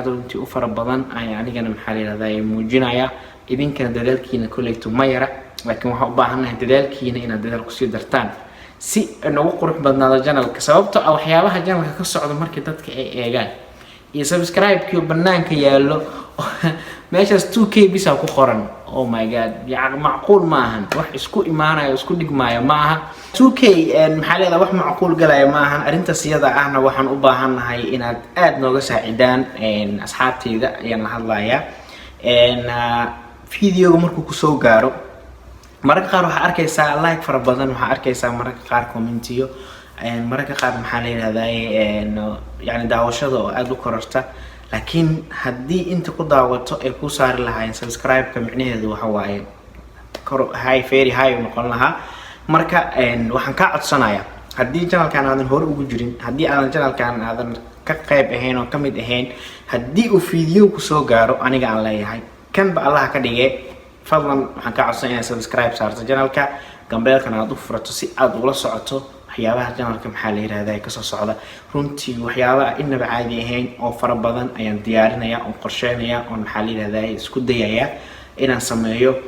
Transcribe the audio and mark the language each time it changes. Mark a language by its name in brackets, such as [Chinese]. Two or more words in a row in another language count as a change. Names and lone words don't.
[Somali] runtii u fara badan ay anigana maxaa la yiraahdaa muujinaya idinkana dadaalkiina kuleyto ma yara laakiin waxa u baahanahay dadaalkiina inaad dadaal ku sii dartaan si nagu qurux badnaado channelka sababtoo ah waxyaabaha channelka ka socdo markii dadka ay eegaan iyo subscribe-kii banaanka yaalo meeshaas 2k bisa ku qoran [English] oh my god [Somali] yaa macquul ma ahan wax isku imaanayo isku dhigmaayo ma aha 2k maxaa leedahay wax macquul galaya ma ahan arintaas iyada ahna waxaan u baahanahay inaad aad nooga saacidaan asxaabteeda ayaan la hadlayaa fiidiyoga markuu ku soo gaaro mararka qaar waxa arkaysaa like fara badan waxa arkaysaa mararka qaar commentiyo mararka qaar maxaa la yiraahdaa yani daawashada oo aad u kororta laakiin haddii inta ku daawato ay ku saari lahaayeen subscribe-ka micnaheedu waxa waaye kor [English] high very high [Somali] noqon lahaa marka waxaan ka codsanayaa haddii channelkan aadan hore ugu jirin haddii aadan channelkan aadan ka qayb ahayn oo ka mid ahayn haddii uu fiidiyo ku soo gaaro aniga aan leeyahay kan ba Allah ka dhigay fadlan waxaan ka codsanayaa subscribe saarto channelka gambeelkana aad u furato si aad ula socoto waxyaabaha channelka maxaa la yiraahdaa ka soo socda runtii waxyaabaha inaba caadi ahayn oo fara badan ayaan diyaarinayaa oo qorsheynayaa oo maxaa la yiraahdaa isku dayayaa inaan sameeyo